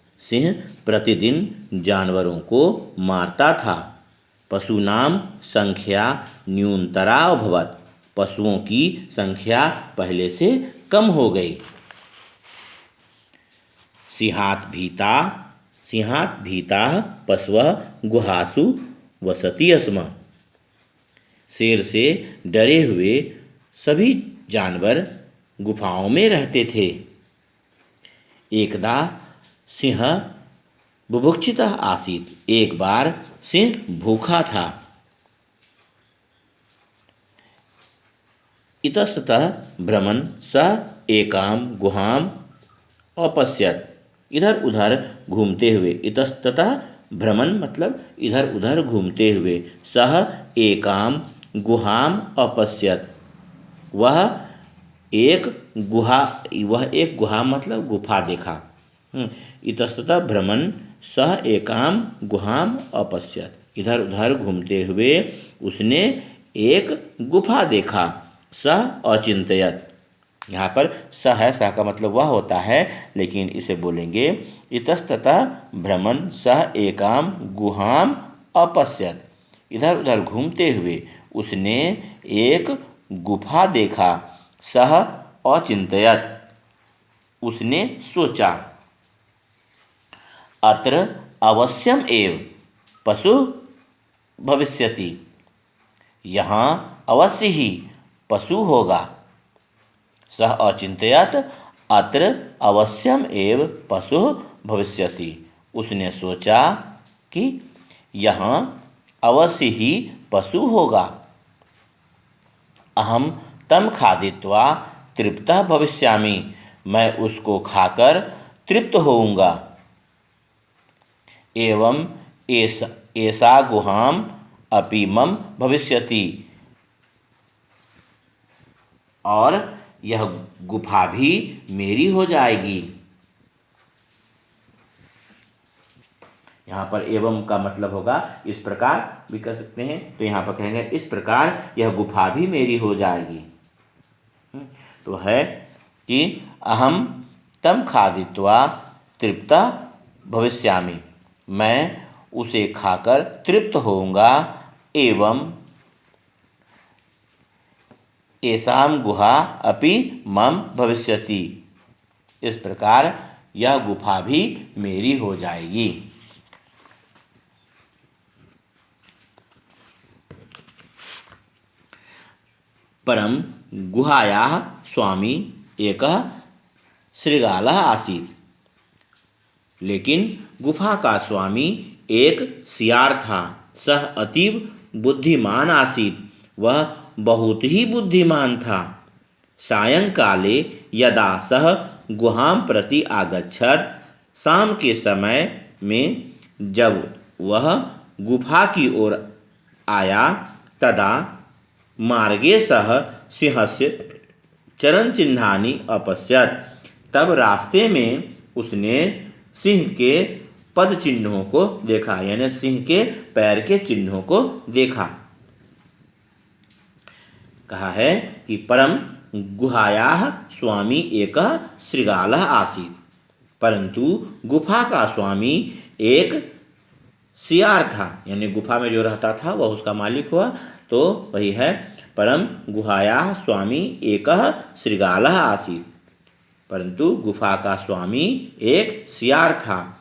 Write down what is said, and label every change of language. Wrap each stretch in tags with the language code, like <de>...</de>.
<hi>सिंह प्रतिदिन जानवरों को मारता था।</hi> <sa>पशूनां संख्या न्यूनतरा अभवत्।</sa> <hi>पशुओं की संख्या पहले से कम हो गई।</hi> <sa>सिंहात् भीताः पशवः गुहासु वसति स्म।</sa> <hi>शेर से डरे हुए सभी जानवर गुफाओं में रहते थे।</hi> <sa>एकदा सिंह बुभुक्षितः आसीत्।</sa> <hi>एक बार सिंह भूखा था।</hi> <sa>इतस्ततः भ्रमन् सः एकां गुहाम् अपश्यत्।</sa> <hi>इधर उधर घूमते हुए,</hi> <sa>इतस्ततः भ्रमण</sa> <hi>मतलब इधर उधर घूमते हुए,</hi> <sa>सह एकां गुहाम् अपश्यत्।</sa> <hi>वह एक गुहा मतलब गुफा देखा।</hi> <sa>इतस्ततः भ्रमन् सह एकां गुहाम् अपश्यत्।</sa> <hi>इधर उधर घूमते हुए उसने एक गुफा देखा।</hi> <sa>सह अचिंतयत्।</sa> <hi>यहाँ पर सह है, सह का मतलब वह होता है, लेकिन इसे बोलेंगे</hi> <sa>इतस्ततः भ्रमन् सह एकां गुहाम् अपश्यत्।</sa> <hi>इधर उधर घूमते हुए उसने एक गुफा देखा।</hi> <sa>सह अचिंतयत्।</sa> <hi>उसने सोचा।</hi> <sa>अत्र अवश्यम एव पशु भविष्यति।</sa> <hi>यहाँ अवश्य ही पशु होगा।</hi> <sa>सः अचिंतयत् अत्र अवश्यम एव पशु भविष्यति।</sa> <hi>उसने सोचा कि यहाँ अवश्य ही पशु होगा।</hi> <sa>अहम तं खादित्वा तृप्तः भविष्यामि।</sa> <hi>मैं उसको खाकर तृप्त होऊंगा।</hi> <sa>एवं एषा गुहाम अपि मम भविष्यति।</sa> <hi>और यह गुफा भी मेरी हो जाएगी। यहाँ पर एवं का मतलब होगा इस प्रकार भी कर सकते हैं, तो यहाँ पर कहेंगे इस प्रकार यह गुफा भी मेरी हो जाएगी। तो है कि</hi> <sa>अहम तं खादित्वा तृप्तः भविष्यामि।</sa> <hi>मैं उसे खाकर तृप्त होऊंगा।</hi> <sa>एवं एषां गुहा अपि मम भविष्यति।</sa> <hi>इस प्रकार यह गुफा भी मेरी हो जाएगी।</hi> <sa>परम गुहायाः स्वामी एकः शृगालः आसीत्।</sa> <hi>लेकिन गुफा का स्वामी एक सियार था।</hi> <sa>सह अतीव बुद्धिमान आसीत्।</sa> <hi>वह बहुत ही बुद्धिमान था।</hi> <sa>सायंकाले यदा सह गुहां प्रति आगच्छत्।</sa> <hi>शाम के समय में जब वह गुफा की ओर आया,</hi> <sa>तदा मार्गे सह सिंहस्य चरणचिह्नानि अपश्यत्।</sa> <hi>तब रास्ते में उसने सिंह के पद चिन्हों को देखा, यानी सिंह के पैर के चिन्हों को देखा। कहा है कि परम</hi> <sa>गुहायाः स्वामी एकः शृगालः आसीत्।</sa> <hi>परंतु गुफा का स्वामी एक सियार था, यानी गुफा में जो रहता था वह उसका मालिक हुआ, तो वही है</hi> <sa>परम गुहायाः स्वामी एकः शृगालः आसीत्।</sa> <hi>परंतु गुफा का स्वामी एक सियार था।</hi>